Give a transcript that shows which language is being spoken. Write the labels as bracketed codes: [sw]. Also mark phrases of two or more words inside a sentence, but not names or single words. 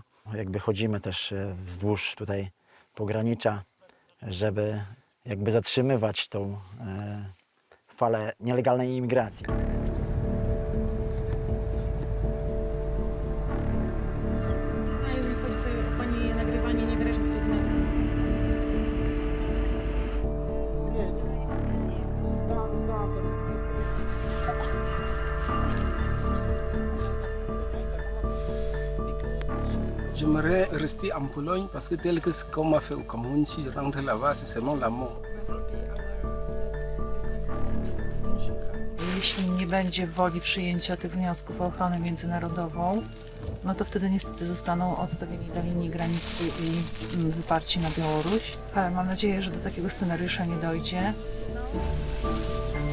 [pl] Jakby chodzimy też wzdłuż tutaj pogranicza, żeby jakby zatrzymywać tą falę nielegalnej imigracji. Jeżeli chodzi tutaj o Pani nagrywanie niewyraźnie zgodnego. [fr] J'aimerais rester en Pologne parce que tel que ce qu'on m'a fait au Cameroun, si je rentre là-bas, c'est seulement la mort. [pl] Jeśli nie będzie woli przyjęcia tych wniosków o ochronę międzynarodową, no to wtedy niestety zostaną odstawieni do linii granicy i wyparci na Białoruś. Ale mam nadzieję, że do takiego scenariusza nie dojdzie.